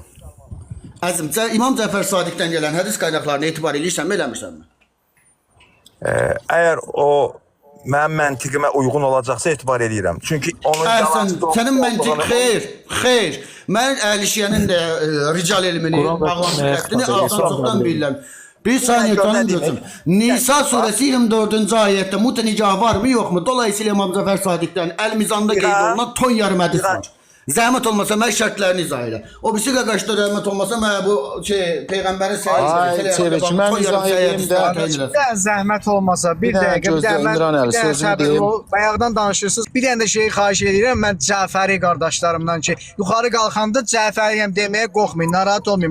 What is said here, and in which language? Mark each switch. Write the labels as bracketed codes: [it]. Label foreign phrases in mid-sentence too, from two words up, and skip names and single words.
[az] Əzim, İmam Cəfər Sadiqdən gələn hədis qaynaqlarına etibar edirsənmi, eləmirsənmi? Əgər o mənim məntiqimə uyğun olacaqsa etibar edirəm. Çünki onun Əhsən, sənin məntiq xeyr. Mən Əhlişiyənin də rical elmini, bağlantıqını azdan-çoxdan bilirəm. [tr] Bir saniye canım gözüm. Nisa suresi 24. ayette mutenicah var mı yok mu? [az] Dolayısıyla İmam Zafer Sadık'tan el mizanda qeyd olunan ton yarım hədis var. Zəhmət olmasa mən şərtlərini izah elə. O birisi qaqaşda rəhmət olmasa mən bu Peyğəmbərin zəhmət olmasa bir dəqiqə bayaqdan danışırsınız. Bir dənə də şeyi xahiş edirəm mən Cəfəri qardaşlarımdan ki, yuxarı qalxanda Cəfəriyəm deməyə qorxmayın, narahat olmayın.